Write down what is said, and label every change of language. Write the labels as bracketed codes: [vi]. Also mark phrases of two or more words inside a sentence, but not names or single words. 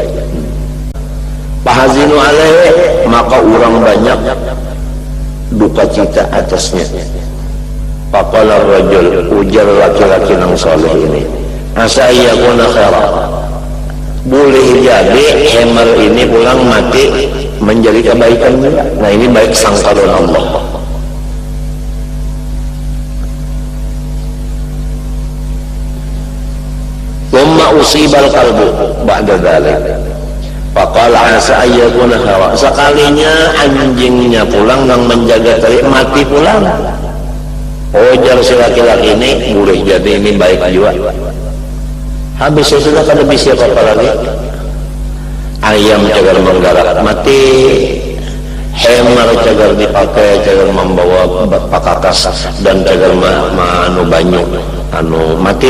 [ar] فحزنوا عليه, [bjn] maka orang banyak duka cita atasnya. [ar] فقال رجل, [bjn] ujar laki-laki nang saleh ini, [ar] عسى يكون خيرا, [bjn] boleh jadi hemar ini pulang mati menjadi kebaikan juga. Nah ini baik sangkalan Allah. [ar] ثم أصيب الكلب بعد ذلك. فقال عسى يكون خيرا, [bjn] sekalinya anjingnya pulang yang menjaga terik mati pulang. Ujar si laki-laki ini, boleh jadi ini baik juga. Habis itu sudah kada bisa apa lagi. Ayam cagar menggarap mati, hemar cagar dipakai, cagar membawa pakakas dan cagar anu banyu anu mati.